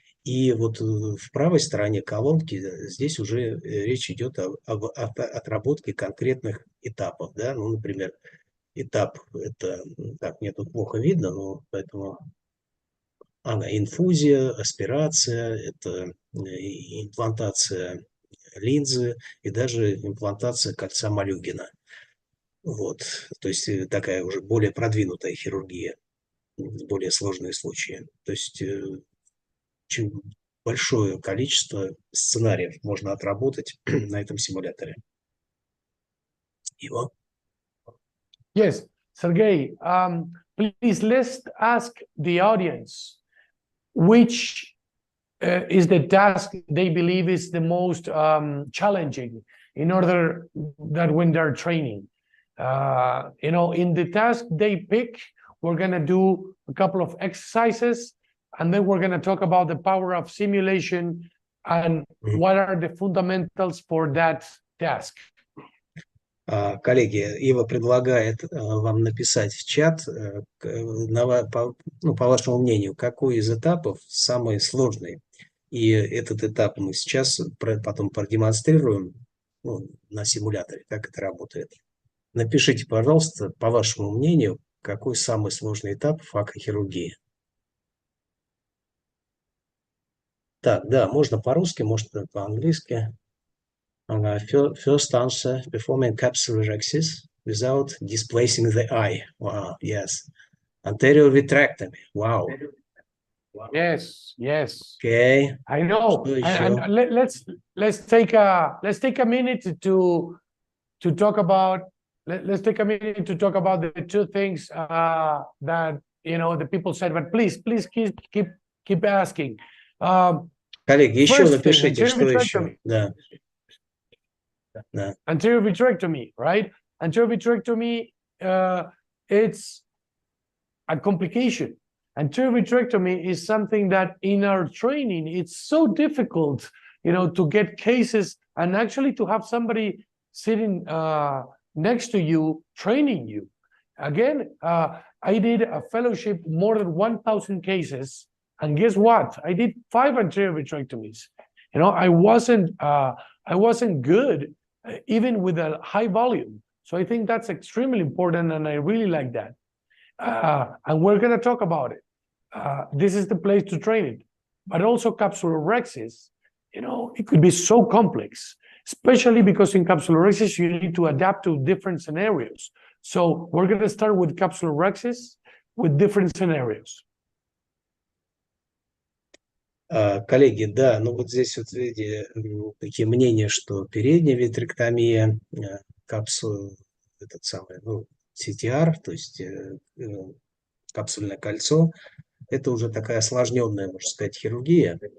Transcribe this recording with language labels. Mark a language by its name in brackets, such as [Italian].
[Russian] И вот в правой стороне колонки здесь уже речь идет об отработке конкретных этапов, да, ну, например, этап это, так, мне тут плохо видно, но поэтому инфузия, аспирация, это имплантация линзы и даже имплантация кольца Малюгина. Вот, то есть такая уже более продвинутая хирургия, более сложные случаи. То есть очень большое количество сценариев можно отработать на этом симуляторе. Иво? [English] Yes, Sergey, please let's ask the audience which is the task they believe is the most challenging in order that when they're training. In the task they pick, we're going to do a couple of exercises, and then we're going to talk about the power of simulation and what are the fundamentals for that task. [Russian] Коллеги, Ива предлагает вам написать в чат, по вашему мнению, какой из этапов самый сложный. И этот этап мы сейчас потом продемонстрируем на симуляторе, как это работает. Напишите, пожалуйста, по вашему мнению, какой самый сложный этап факохирургии. Так, да, можно по-русски, можно по-английски. [English] First answer, performing capsulorhexis without displacing the eye. Wow, yes. Anterior vitrectomy. Wow. Yes. Okay. I know. And let's take a minute to talk about. Let's take a minute to talk about the two things that the people said. But please keep asking. [Russian] Коллеги, еще напишите, что еще. Да. [English] Anterior vitrectomy, right? Anterior vitrectomy, it's a complication. Anterior vitrectomy is something that in our training, it's so difficult, to get cases and actually to have somebody sitting next to you, training you. Again, I did a fellowship, more than 1,000 cases, and guess what? I did 5 anterior vitrectomies. I wasn't good, even with a high volume. So I think that's extremely important, and I really like that. And we're going to talk about it. This is the place to train it. But also capsulorhexis, it could be so complex, especially because in capsulorhexis, you need to adapt to different scenarios. So we're going to start with capsulorhexis with different scenarios. [Russian] Коллеги, да, ну вот здесь вот видите такие мнения, что передняя витректомия, капсул, этот самый, ну, CTR, то есть капсульное кольцо, это уже такая осложненная, можно сказать, хирургия.